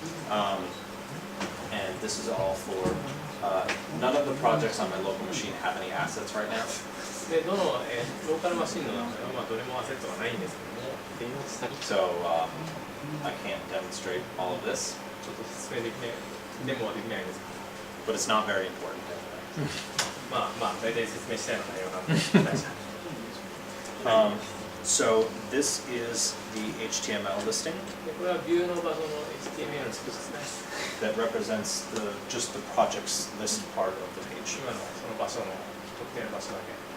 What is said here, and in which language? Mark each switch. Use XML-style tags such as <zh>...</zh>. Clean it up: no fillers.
<en>And this is all for none of the projects on my local machine have any assets right now.</en> <ja>で、どの、ローカルマシンの中では、どれもアセットがないんですけども、</ja> <en>So I can't demonstrate all of this,</en> <ja>ちょっと説明できない、デモはできないんですけ</ja> <en>but it's not very important.</en> <ja>ど、大体説明したいの内容なんで、大丈夫。</ja> <en>So this is the HTML listing</en> <ja>で、これはビューの場所の HTML のスペースですね。</ja> <en>that represents just the projects list part of the page.</en> <ja>今のその場所の特定の場所だけ。</ja>